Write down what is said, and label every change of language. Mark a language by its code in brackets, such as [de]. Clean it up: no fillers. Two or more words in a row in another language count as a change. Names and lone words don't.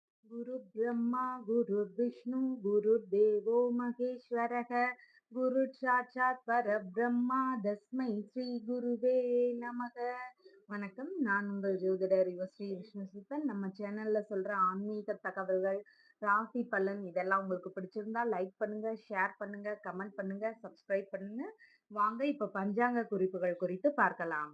[sa] गुरु ब्रह्मा गुरुर्विष्णु गुरुर्देवो महेश्वरः गुरु साक्षात् परब्रह्मा तस्मै श्री गुरवे नमः. [ta] வணக்கம். நான் உங்கள் ஜோதிடர் யுவஸ்ரீ விஷ்ணு சுத்தன். நம்ம சேனல்ல சொல்ற ஆன்மீக தகவல்கள், ராசி பலன் இதெல்லாம் உங்களுக்கு பிடிச்சிருந்தா லைக் பண்ணுங்க, ஷேர் பண்ணுங்க, கமெண்ட் பண்ணுங்க, சப்ஸ்கிரைப் பண்ணுங்க. வாங்க இப்ப பஞ்சாங்க குறிப்புகள் குறித்து பார்க்கலாம்.